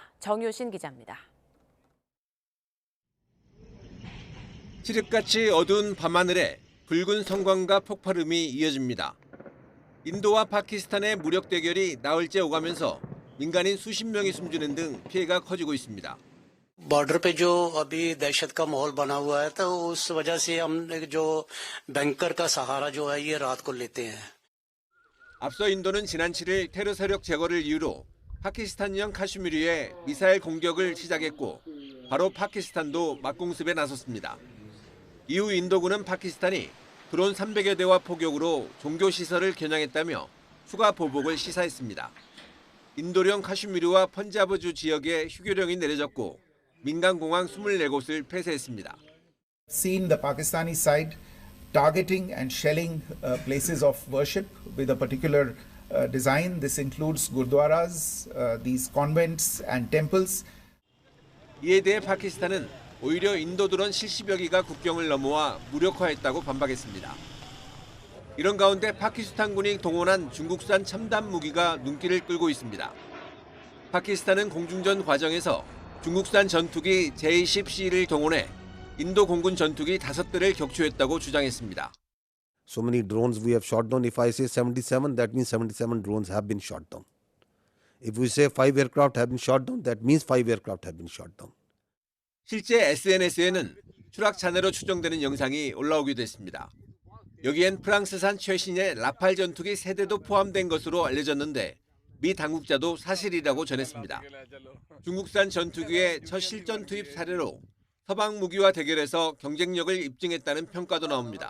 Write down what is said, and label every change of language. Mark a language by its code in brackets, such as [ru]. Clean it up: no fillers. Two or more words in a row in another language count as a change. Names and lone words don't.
[ko] 정효신 기자입니다. 칠흑같이 어두운 밤하늘에 붉은 성광과 폭발음이 이어집니다. 인도와 파키스탄의 무력 대결이 나흘째 오가면서 민간인 수십 명이 숨지는 등 피해가 커지고 있습니다. [hi] बॉर्डर पे जो अभी दहशत का माहौल बना हुआ है तो उस वजह से हमने जो बैंकर का सहारा जो है ये रात को लेते हैं. [ko] 앞서 인도는 지난 7일 테러 세력 제거를 이유로 파키스탄령 카슈미르에 미사일 공격을 시작했고 바로 파키스탄도 맞공습에 나섰습니다. 이후 인도군은 파키스탄이 드론 300여 대와 포격으로 종교시설을 겨냥했다며 추가 보복을 시사했습니다. 인도령 카슈미르와 펀자브주 지역에 휴교령이 내려졌고 민간공항 24곳을 폐쇄했습니다. [en] Seen the Pakistani side targeting and shelling places of worship with a particular design. This includes gurdwaras, these convents and temples. [ko] 이에 대해 파키스탄은 오히려 인도 드론 70여 기가 국경을 넘어와 무력화했다고 반박했습니다. 이런 가운데 파키스탄군이 동원한 중국산 첨단 무기가 눈길을 끌고 있습니다. 파키스탄은 공중전 과정에서 중국산 전투기 J-10C를 동원해 인도 공군 전투기 5대를 격추했다고 주장했습니다. [en] So many drones we have shot down. If I say 77, that means 77 drones have been shot down. If we say 5 aircraft have been shot down, that means 5 aircraft have been shot down. [ko] 실제 SNS에는 추락 잔해로 추정되는 영상이 올라오기도 했습니다. 여기엔 프랑스산 최신의 라팔 전투기 3대도 포함된 것으로 알려졌는데 미 당국자도 사실이라고 전했습니다. 중국산 전투기의 첫 실전 투입 사례로 서방 무기와 대결해서 경쟁력을 입증했다는 평가도 나옵니다.